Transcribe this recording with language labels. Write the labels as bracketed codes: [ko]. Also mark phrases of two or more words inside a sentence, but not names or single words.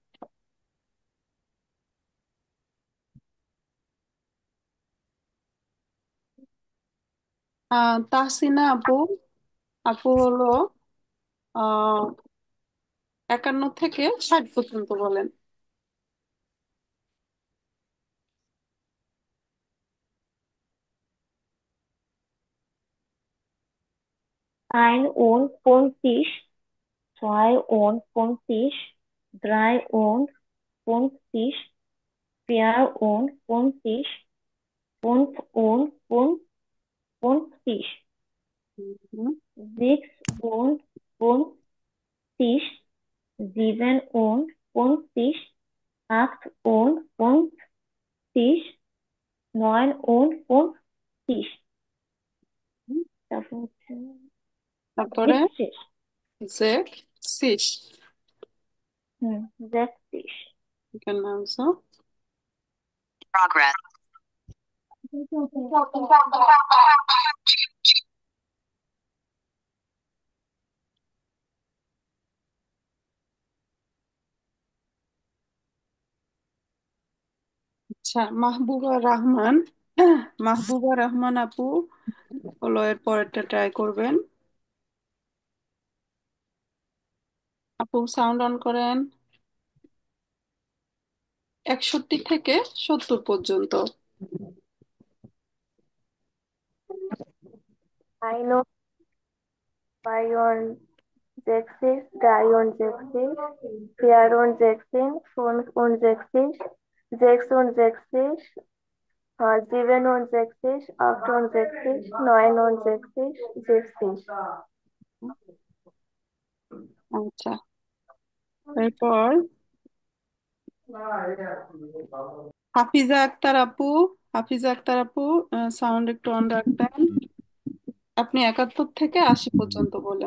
[bn] তাহসিনা আপু, আপু হলো আহ 51 থেকে 60 পর্যন্ত বলেন। [de] einundfünfzig, zweiundfünfzig, dreiundfünfzig, vierundfünfzig, fünfundfünfzig, sechsundfünfzig, siebenundfünfzig, achtundfünfzig, neunundfünfzig, [bn] তারপর হচ্ছে তারপরে [de] sechzig, [bn] জেক সিস। [de] sechzig, genau so। [en] Progress. [bn] আচ্ছা, মাহবুবা রহমান, মাহবুবা রহমান আপু হলো এর পরেরটা ট্রাই করবেন। আপু সাউন্ড অন করেন। 61 থেকে 70 পর্যন্ত। [de] einundsechzig, dreiundsechzig, vierundsechzig, fünfundsechzig, sechsundsechzig, 7 und 6, 8 und 6, 9 und 6, 60. [bn] আচ্ছা, এরপর হাফিজা আক্তার আপু। হাফিজা আক্তার আপু, সাউন্ড একটু অন রাখবেন। আপনি 71 থেকে 80 পর্যন্ত বলেন।